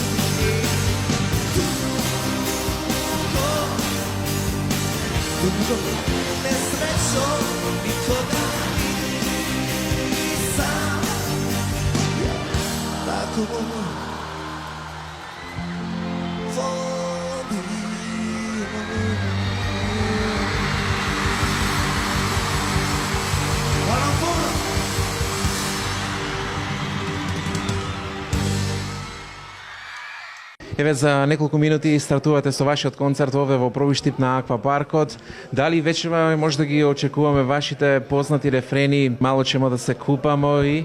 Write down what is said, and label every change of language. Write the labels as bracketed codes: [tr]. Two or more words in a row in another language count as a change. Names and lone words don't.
[hr] Dugo nesrećom, nikoga nisam ja tako volio. Hvala vam puno. [mk] Еве за неколку минути стартувате со вашиот концерт овде во Пробиштип на Аквапаркот. Дали вечерва може да ги очекуваме вашите познати рефрени "Мало ćemo да се купамо" и